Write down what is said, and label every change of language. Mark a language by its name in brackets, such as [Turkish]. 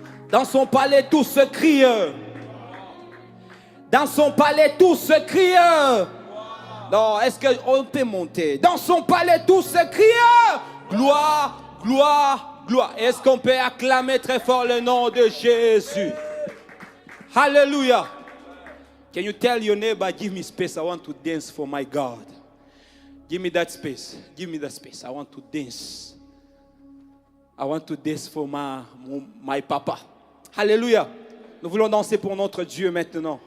[French] Dans son palais, tous se crient. Dans son palais, tous se crient. Non, est-ce qu'on peut monter? Dans son palais, tous se crient. Gloire, gloire, gloire. Est-ce qu'on peut acclamer très fort le nom de Jésus? Hallelujah. [English] Can you tell your neighbor, give me space, I want to dance for my God. Give me that space. Give me that space. I want to dance. I want to dance for my papa. Hallelujah. [French] Nous voulons danser pour notre Dieu maintenant.